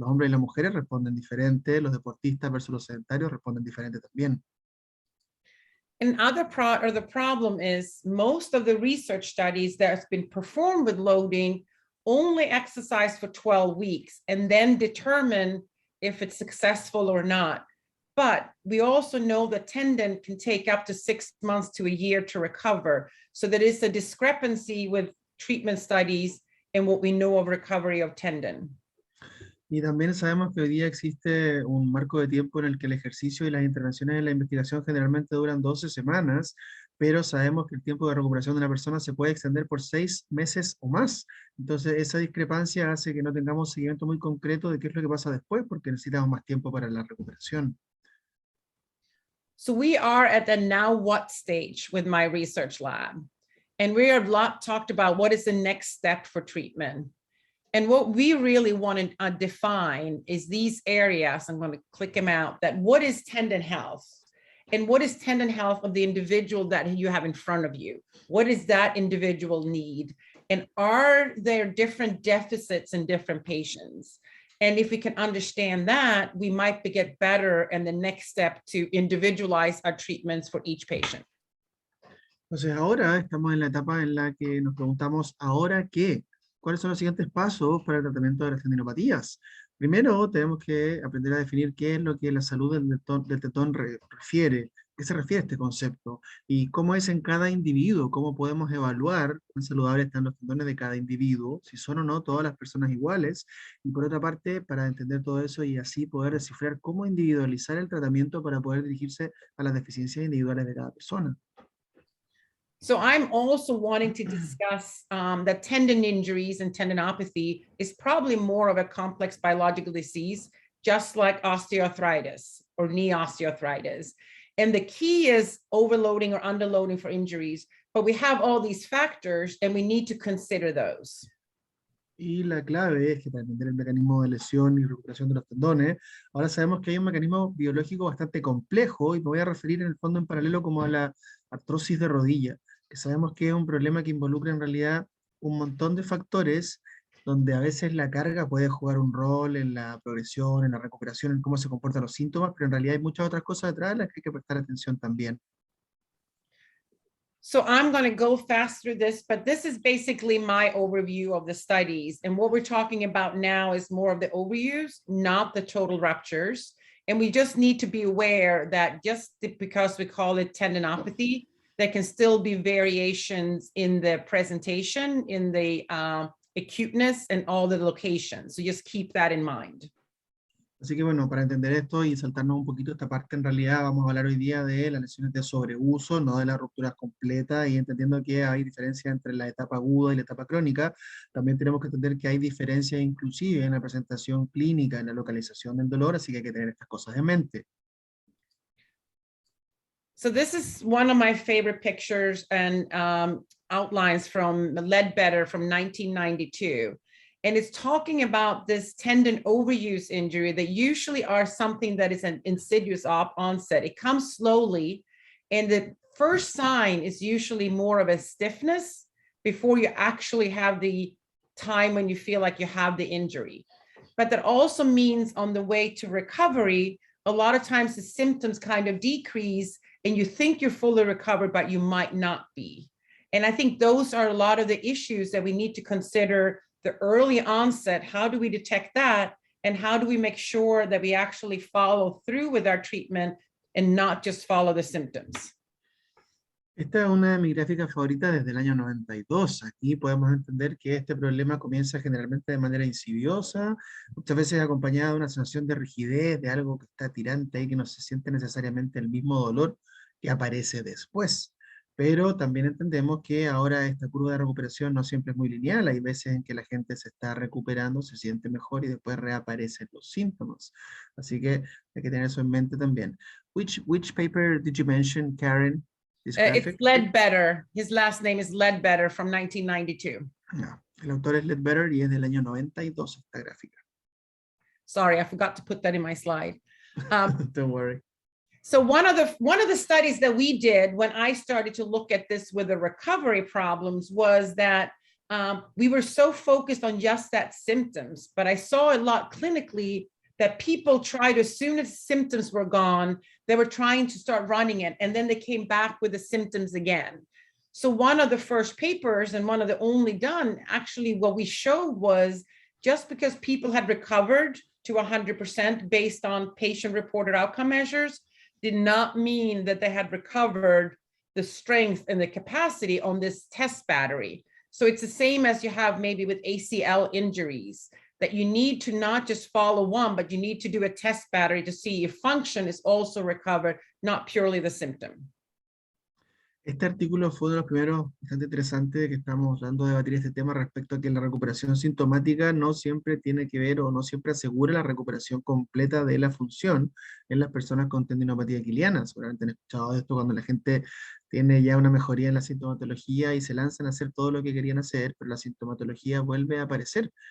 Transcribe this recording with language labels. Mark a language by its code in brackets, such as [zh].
[es] Los hombres y las mujeres responden diferente, los deportistas versus los sedentarios responden diferente también. [en] And the problem is most of the research studies that's been performed with loading only exercise for 12 weeks and then determine if it's successful or not. But we also know the tendon can take up to 6 months to a year to recover. So there is a discrepancy with treatment studies and what we know of recovery of tendon. [es] Y también sabemos que hoy día existe un marco de tiempo en el que el ejercicio y las intervenciones en la investigación generalmente duran 12 semanas, pero sabemos que el tiempo de recuperación de una persona se puede extender por 6 meses o más. Entonces, esa discrepancia hace que no tengamos seguimiento muy concreto de qué es lo que pasa después, porque necesitamos más tiempo para la recuperación. [en] So we are at the now what stage with my research lab. And we are a lot talked about what is the next step for treatment. And what we really want to define is these areas, I'm going to click them out, that what is tendon health? And what is tendon health of the individual that you have in front of you? What does that individual need? And are there different deficits in different patients? And if we can understand that, we might get better and the next step to individualize our treatments for each patient. [es] Entonces ahora estamos en la etapa en la que nos preguntamos, ¿ahora qué? ¿Cuáles son los siguientes pasos para el tratamiento de las tendinopatías? Primero, tenemos que aprender a definir qué es lo que la salud del tetón refiere, qué se refiere a este concepto, y cómo es en cada individuo, cómo podemos evaluar cuán saludables están los tendones de cada individuo, si son o no todas las personas iguales, y por otra parte, para entender todo eso y así poder descifrar cómo individualizar el tratamiento para poder dirigirse a las deficiencias individuales de cada persona. [en] So I'm also wanting to discuss that tendon injuries and tendinopathy is probably more of a complex biological disease, just like osteoarthritis or knee osteoarthritis. And the key is overloading or underloading for injuries, but we have all these factors and we need to consider those. [es] Y la clave es que para entender el mecanismo de lesión y recuperación de los tendones, ahora sabemos que hay un mecanismo biológico bastante complejo y me voy a referir en el fondo en paralelo como a la artrosis de rodilla, que sabemos que es un problema que involucra en realidad un montón de factores donde a veces la carga puede jugar un rol en la progresión, en la recuperación, en cómo se comportan los síntomas, pero en realidad hay muchas otras cosas detrás a las que hay que prestar atención también. [en] So I'm going to go fast through this, but this is basically my overview of the studies. And what we're talking about now is more of the overviews, not the total ruptures. And we just need to be aware that just because we call it tendinopathy, there can still be variations in the presentation, in the acuteness and all the locations. So just keep that in mind. [es] Así que bueno, para entender esto y saltarnos un poquito esta parte, en realidad vamos a hablar hoy día de las lesiones de sobreuso, no de las rupturas completas, y entendiendo que hay diferencia entre la etapa aguda y la etapa crónica, también tenemos que entender que hay diferencias inclusive en la presentación clínica, en la localización del dolor, así que hay que tener estas cosas en mente. [en] So this is one of my favorite pictures and outlines from Ledbetter from 1992. And it's talking about this tendon overuse injury that usually are something that is an insidious onset. It comes slowly, and the first sign is usually more of a stiffness before you actually have the time when you feel like you have the injury. But that also means on the way to recovery, a lot of times the symptoms kind of decrease and you think you're fully recovered, but you might not be. And I think those are a lot of the issues that we need to consider. The early onset, how do we detect that? And how do we make sure that we actually follow through with our treatment and not just follow the symptoms? [es] Esta es una de mis gráficas favoritas desde el año 92. Aquí podemos entender que este problema comienza generalmente de manera insidiosa, muchas veces acompañada de una sensación de rigidez, de algo que está tirante y que no se siente necesariamente el mismo dolor que aparece después. Pero también entendemos que ahora esta curva de recuperación no siempre es muy lineal. Hay veces en que la gente se está recuperando, se siente mejor y después reaparecen los síntomas. Así que hay que tener eso en mente también. [en] Which paper did you mention, Karen? It's Ledbetter. His last name is Ledbetter from 1992. [es] No, el autor es Ledbetter y es del año 92 esta gráfica. [en] Sorry, I forgot to put that in my slide. Don't worry. So one of the studies that we did when I started to look at this with the recovery problems was that we were so focused on just that symptoms, but I saw a lot clinically that people tried, as soon as symptoms were gone, they were trying to start running it, and then they came back with the symptoms again. So one of the first papers, and one of the only done, actually what we showed was just because people had recovered to 100% based on patient-reported outcome measures did not mean that they had recovered the strength and the capacity on this test battery. So it's the same as you have maybe with ACL injuries, that you need to not just follow one, but you need to do a test battery to see if function is also recovered, not purely the symptom. [es] Este artículo fue uno de los primeros bastante interesantes de que estamos dando a debatir este tema respecto a que la recuperación sintomática no siempre tiene que ver o no siempre asegura la recuperación completa de la función en las personas con tendinopatía aquiliana. Seguramente han escuchado de esto cuando la gente tiene ya una mejoría en la sintomatología y se lanzan a hacer todo lo que querían hacer, pero la sintomatología vuelve a aparecer.